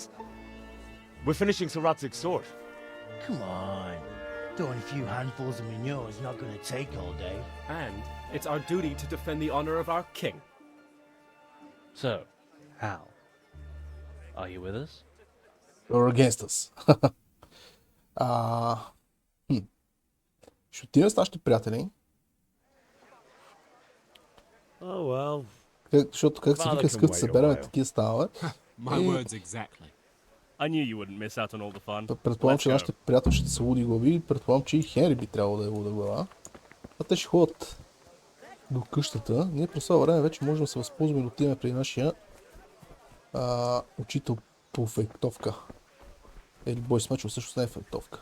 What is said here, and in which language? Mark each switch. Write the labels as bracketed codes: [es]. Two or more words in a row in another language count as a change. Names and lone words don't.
[en] We're finishing Sir Radzig's sword. Come on. Throwing a few handfuls of manure is not going to take all day. And it's our duty to defend the honor of our king. So, Hal, are you with us? Or against us. [bg] Ще отидем с нашите приятели. [en] Oh well. [bg] Защото как се вика, скът се съберем, такива става. [en] My words exactly. I knew you wouldn't miss out on all the fun. [bg] Предполагам, че нашите приятели ще са луди глави. Предполагам, че и Хенри би трябвало да е луда глава. А те ще ходят до къщата. Ние през това време вече можем да се възползваме да отидем при нашия учител по фейтовка. Или бойс мечове, също не е фейтовка.